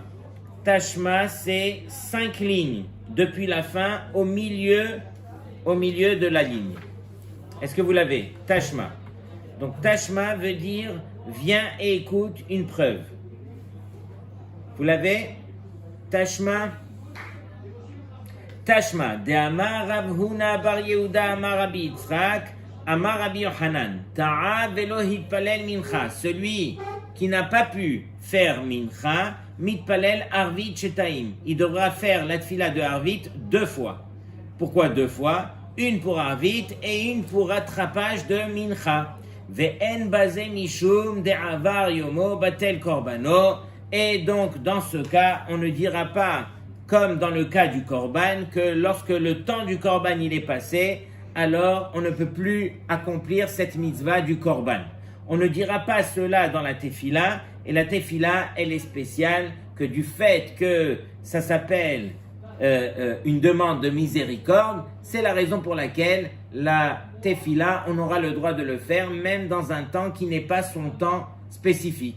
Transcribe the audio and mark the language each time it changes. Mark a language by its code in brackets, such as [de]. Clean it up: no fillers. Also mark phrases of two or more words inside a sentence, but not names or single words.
[fr] Tashma, c'est 5 lignes depuis la fin au milieu de la ligne. Est-ce que vous l'avez? Tashma. Donc Tashma veut dire viens et écoute une preuve. Vous l'avez? Tashma. Tashma. [arc] דאמר רב הונא בר יהודה אמר רבי יצחק אמר רבי יוחנן. [he] טעה ולא התפלל מנחה. [fr] Celui qui n'a pas pu faire mincha, [he] מתפלל ערבית שתים. [fr] Il devra faire la tfila de arvit 2 fois. Pourquoi 2 fois? Une pour arvit et une pour rattrapage de mincha. [he] ואין בזה משום דעבר יומו בטל קרבנו. [fr] Et donc dans ce cas, on ne dira pas, comme dans le cas du korban, que lorsque le temps du korban il est passé, alors on ne peut plus accomplir cette mitzvah du korban. On ne dira pas cela dans la tefila, et la tefila, elle est spéciale que du fait que ça s'appelle une demande de miséricorde, c'est la raison pour laquelle la tefila, on aura le droit de le faire même dans un temps qui n'est pas son temps spécifique.